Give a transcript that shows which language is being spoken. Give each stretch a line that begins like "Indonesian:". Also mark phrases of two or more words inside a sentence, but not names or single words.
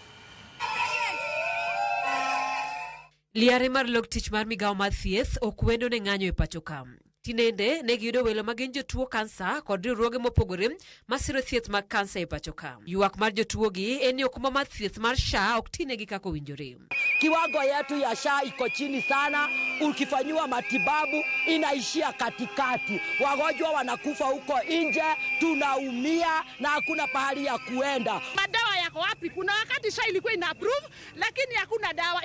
Luo (Kenya and Tanzania): Liare mar log tich mar migawo mar thieth ok wendo ne ng'anyo e pacho ka. Tinende ne giyudo welo ma gin jotuo kansa kod riwruoge mopogore masiro thieth mag kansa e pacho ka. Ywak mar jotuogi en ni okumba mar thieth mar SHA ok tinegi kaka owinjore.
Swahili: Kiwango yetu ya SHA iko chini sana, ukifanyiwa matibabu inaishia katikati. Wagonjwa wanakufa huko nje, tunaumia na hakuna pahali ya kuenda. Madawa yako wapi? Kuna wakati SHA ilikuwa ina approve lakini hakuna dawa.